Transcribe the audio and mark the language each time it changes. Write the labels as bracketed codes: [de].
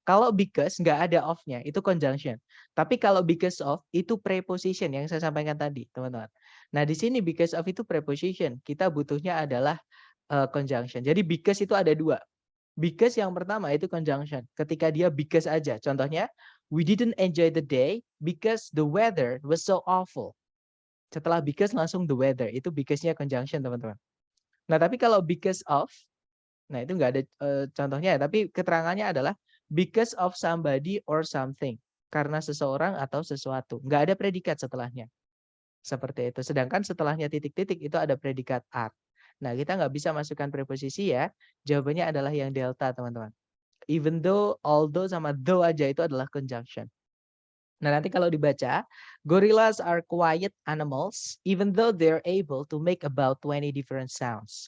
[id] Kalau because nggak ada of-nya, itu conjunction. Tapi kalau because of itu preposition yang saya sampaikan tadi, teman-teman. Nah, di sini because of itu preposition. Kita butuhnya adalah conjunction. Jadi because itu ada 2. Because yang pertama itu conjunction. Ketika dia because aja. Contohnya, [en] we didn't enjoy the day because the weather was so awful. [id] Setelah because langsung the weather. Itu because-nya conjunction, teman-teman. Nah, tapi kalau because of, nah itu nggak ada contohnya ya. Tapi keterangannya adalah [en] because of somebody or something. [id] Karena seseorang atau sesuatu. Nggak ada predikat setelahnya. Seperti itu. Sedangkan setelahnya titik-titik itu ada predikat are. Nah, kita nggak bisa masukkan preposisi ya. Jawabannya adalah yang delta, teman-teman. Even though, although, sama though aja itu adalah conjunction. Nah, nanti kalau dibaca, [en] gorillas are quiet animals even though they're able to make about 20 different sounds.